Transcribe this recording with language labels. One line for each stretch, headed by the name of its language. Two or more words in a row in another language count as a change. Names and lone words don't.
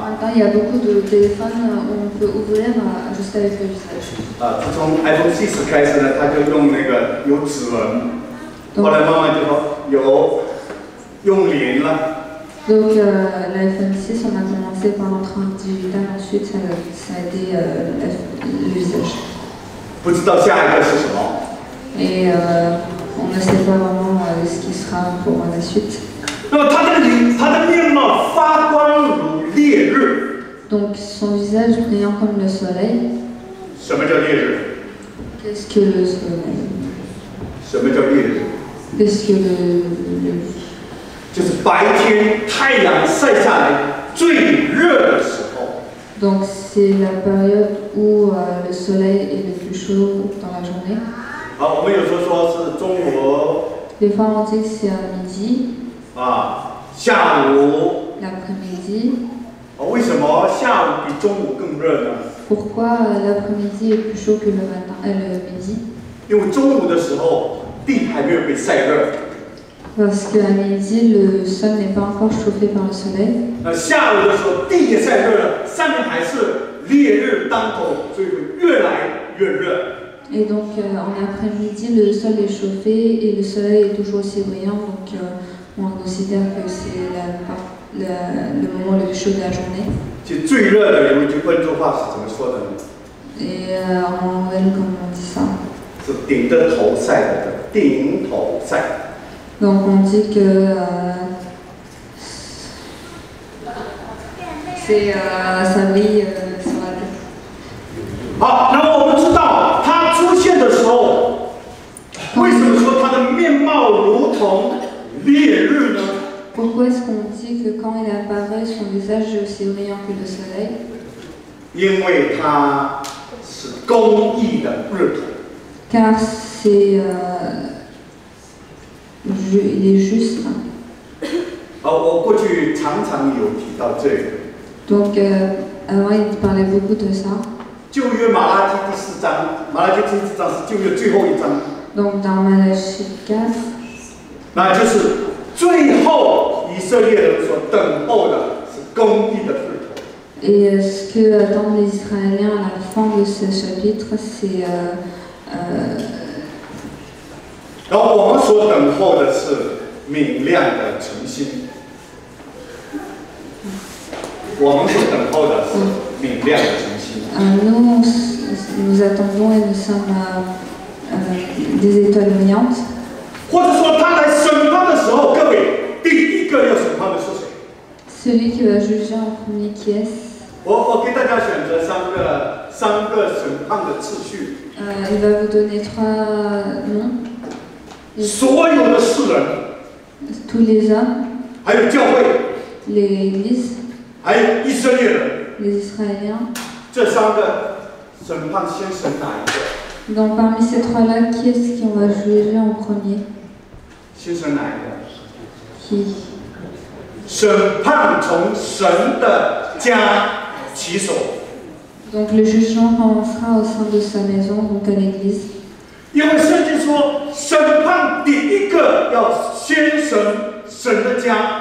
French: Maintenant il y a beaucoup de téléphones où on peut ouvrir juste avec le visage.
Chinese: 自从 iPhone 6开始呢，它就用那个有指纹，后来慢慢就说有用脸了。
French: Donc l'iPhone 6, on a commencé par l'empreinte digitale, ensuite ça a été le visage.
Chinese: 不知道下一个是什么。
French: Et on ne sait pas vraiment ce qui sera pour la suite.
Chinese: 那么他的面貌发光如烈日。
French: Donc son visage brillant comme le soleil.
Chinese: 什么叫烈日？
French: Qu'est-ce que le soleil?
Chinese: 什么叫烈日？
French: Qu'est-ce que le
Chinese: 就是白天太阳晒下来最热的时候。
French: Donc c'est la période où le soleil est le plus chaud dans la journée.
Chinese: 好，我们有时候说是中国
French: Des fois on dit que c'est à midi,
Chinese: 下午
French: l'après-midi.
Chinese: 为什么下午比中午更热呢？
French: Pourquoi l'après-midi est plus chaud que le midi?
Chinese: 因为中午的时候地还没有被晒热，
French: Parce qu'à midi, le sol n'est pas encore chauffé par le soleil.
Chinese: 下午的时候地也晒热了，上面还是烈日当头，所以会越来越热。
French: Et donc en après-midi, le sol est chauffé et le soleil est toujours aussi brillant. Donc on considère que c'est le moment le plus chaud de la journée.
Chinese: 其实最热的有一句温州话是怎么说的呢？
French: Et en nouvelle, comment on dit ça?
Chinese: 是顶着头晒的，顶头晒。
French: Donc on dit que c'est ça brille sur la tête.
Chinese: 好，那么我们知道它出现的时候，为什么说它的面貌如同烈日呢？
French: Pourquoi est-ce qu'on dit que quand il apparaît, son visage est aussi brillant que le soleil?
Chinese: 因为它是公义的日头。
French: Car c'est il est juste.
Chinese: 我过去常常有提到这个。
French: Donc avant il parlait beaucoup de ça.
Chinese: 旧约马拉基第4章，马拉基第4章是旧约最后一章。
French: Donc dans Malachie 4.
Chinese: 那就是最后以色列人所等候的是公义的日头。
French: Et ce que attendent les Israéliens à la fin de ce chapitre, c'est
Chinese: 然后我们所等候的是明亮的晨星。我们所等候的是明亮的晨星。
French: nous attendons et nous sommes des étoiles brillantes.
Chinese: 或者说他来审判的时候，各位第一个要审判的是谁？
French: Celui qui va juger en premier, qui est-ce?
Chinese: 我给大家选择三个审判的次序。
French: Il va vous donner 3 noms.
Chinese: 所有的世人，
French: Tous les hommes,
Chinese: 还有教会，
French: l'Église,
Chinese: 还有以色列人，
French: les Israéliens.
Chinese: 这3个审判先审哪一个？
French: Donc parmi ces 3-là, qui est-ce qu'on va juger en premier?
Chinese: 先审哪一个？
French: Qui?
Chinese: 审判从神的家起手。
French: Donc le jugement commencera au sein de sa maison, donc à l'église.
Chinese: 因为圣经说，审判第一个要先审神的家。